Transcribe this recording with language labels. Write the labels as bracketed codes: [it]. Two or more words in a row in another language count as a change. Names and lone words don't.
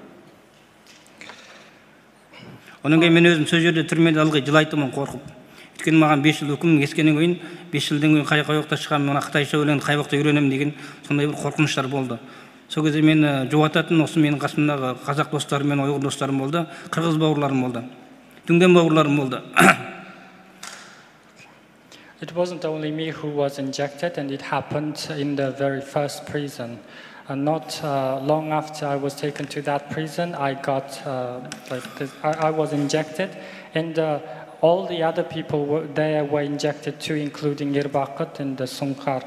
[kk] Онан кейін мен өзім сол жерде түрмеде ылғи жылайтынмын қорқып. Өйткені маған 5 жыл үкім кескеннен кейін 5 жылдан кейін қай уақытта шығамын, мына қытайша өлеңді қай уақытта үйренемін деген сондай бір қорқыныштар болды. Сол кезде мен жұбататын осы менің қасымдағы қазақ достарым мен ұйғыр достарым болды, қырғыз бауырларым болды, дүнген бауырларым болды. [en] It wasn't only me who was injected, and it happened in the very first prison. And not long after I was taken to that prison, I got I was injected, and all the other people were injected too, including Irbaqat and the Sunkar.